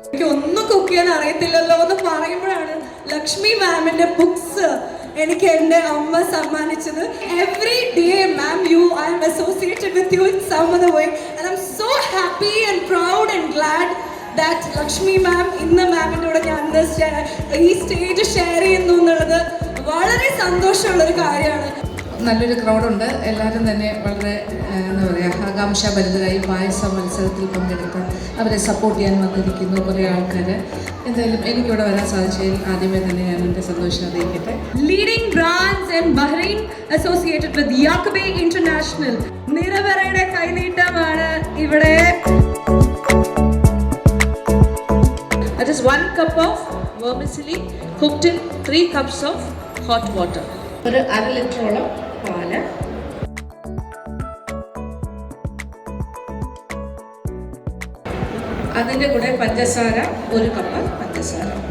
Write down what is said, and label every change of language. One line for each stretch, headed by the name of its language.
Malayalam: ഒന്നും കുക്ക് ചെയ്യാൻ അറിയത്തില്ലല്ലോ എന്ന് പറയുമ്പോഴാണ് ലക്ഷ്മി മാമിന്റെ ബുക്സ് എനിക്ക് എൻ്റെ അമ്മ സമ്മാനിച്ചത്.
English: every day ma'am I am associated with you in some other way and I'm so happy and proud and glad that
Malayalam: Lakshmi മാം ഇന്ന് മാമിൻ്റെ കൂടെ ഞാൻ ഈ സ്റ്റേജ് ഷെയർ ചെയ്യുന്നു എന്നുള്ളത് വളരെ സന്തോഷമുള്ളൊരു കാര്യമാണ്. നല്ലൊരു ക്രൗഡുണ്ട്. എല്ലാവരും തന്നെ വളരെ എന്താ പറയുക, ആകാംക്ഷാഭരിതരായി പായസ മത്സരത്തിൽ പങ്കെടുക്കാൻ അവരെ സപ്പോർട്ട് ചെയ്യാൻ വന്നിരിക്കുന്നു കുറേ ആൾക്കാർ. എന്തായാലും എനിക്കിവിടെ വരാൻ സാധിച്ചതിൽ ആദ്യമേ തന്നെ ഞാൻ എൻ്റെ സന്തോഷം അറിയിക്കട്ടെ.
English: leading brands in Bahrain associated with യാക്കബേ international
Malayalam: നിറവറയുടെ കൈനീട്ടമാണ് ഇവിടെ.
English: That is 1 cup of vermicelli cooked in 3 cups of hot water.
Malayalam: ഒരു 1/2 ലിറ്ററോളം പാല്, അതിൻ്റെ കൂടെ പഞ്ചസാര 1 കപ്പ് പഞ്ചസാര.